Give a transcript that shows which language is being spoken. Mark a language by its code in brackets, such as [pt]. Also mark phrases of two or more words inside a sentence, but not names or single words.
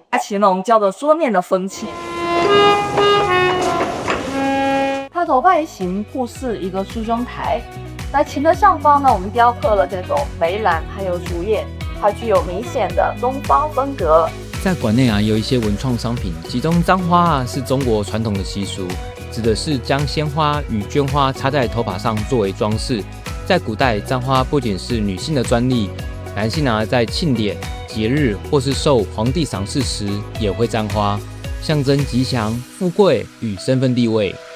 [zh] 它琴呢，我們叫做桌面的風琴。它的外形布似一個梳妝台，那琴的上方呢，我們雕刻了這種梅蘭還有竹葉，它具有明顯的東方風格。在館內有一些文創商品，其中簪花是中國傳統的習俗，指的是將鮮花與绢花插在頭髮上作為裝飾。在古代，簪花不僅是女性的專利，男性在慶典、節日或是受皇帝賞識時也會簪花，象徵吉祥、富貴與身份地位。